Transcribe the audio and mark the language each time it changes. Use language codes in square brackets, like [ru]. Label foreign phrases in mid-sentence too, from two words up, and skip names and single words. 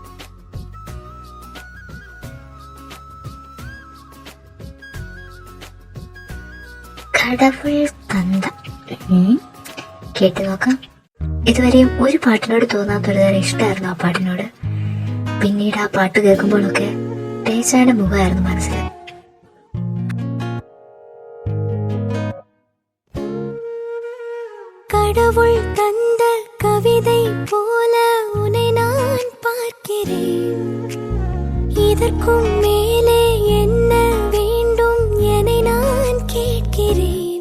[ta] கடவுள் தந்த. [ml] കേട്ട് നോക്കാം. ഇതുവരെയും ഒരു പാട്ടിനോട് തോന്നാത്തൊരു തരം ഇഷ്ടമായിരുന്നു ആ പാട്ടിനോട്. പിന്നീട് ആ പാട്ട് കേൾക്കുമ്പോഴൊക്കെ ടേച്ചായുടെ മുഖമായിരുന്നു മനസ്സിൽ. [ta] கடவுள் தந்த கவிதை போல உன்னை நான் பார்க்கிறேன். இதற்கும் மேலே என்ன வேண்டும் என நான் கேட்கிறேன்.